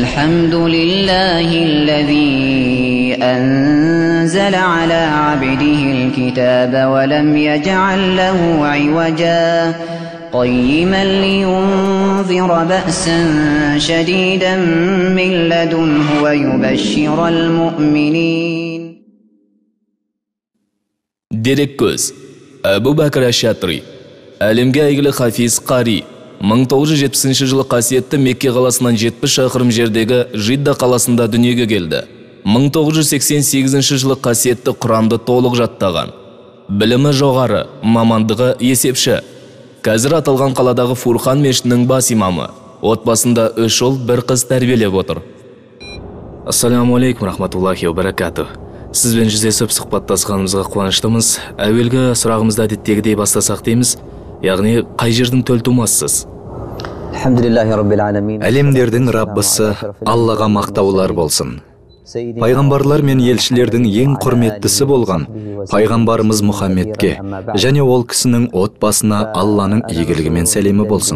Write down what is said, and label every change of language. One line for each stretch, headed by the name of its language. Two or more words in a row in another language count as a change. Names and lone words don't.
Arabic: الحمد لله الذي أنزل على عبده الكتاب ولم يجعل له عوجا قيما لينذر بأسا شديدا من لدنه ويبشر المؤمنين.
Kazakh: Дереккөз Әбу Бәкір Әш-Шатри, әлемге әйгілі хафиз қари, 1970 жылы қасиетті Мекке қаласынан 70 шақырым жердегі Жидда қаласында дүниеге келді. 1988 жылы қасиетті Құранды толық жаттаған. Білімі жоғары, мамандығы есепші. Қазір аталған қаладағы Фурқан мешітінің бас имамы. Отбасында 3 ұл, 1 қыз тәрбиелеп отыр.
Arabic: السلام عليكم رحمة الله وبركاته.
Kazakh: Сізбен жүздесіп сұхбаттасқанымызға қуаныштымыз. Әуелгі сұрағымызды әдеттегідей бастасақ дейміз. Яғни қай жердің төлтумасысыз? Әлемдердің Раббысы Аллаға мақтаулар болсын. Пайғамбарлар мен елшілердің ең құрметтісі болған пайғамбарымыз Мұхаммедке және ол кісінің отбасына Алланың игілігімен сәлемі болсын.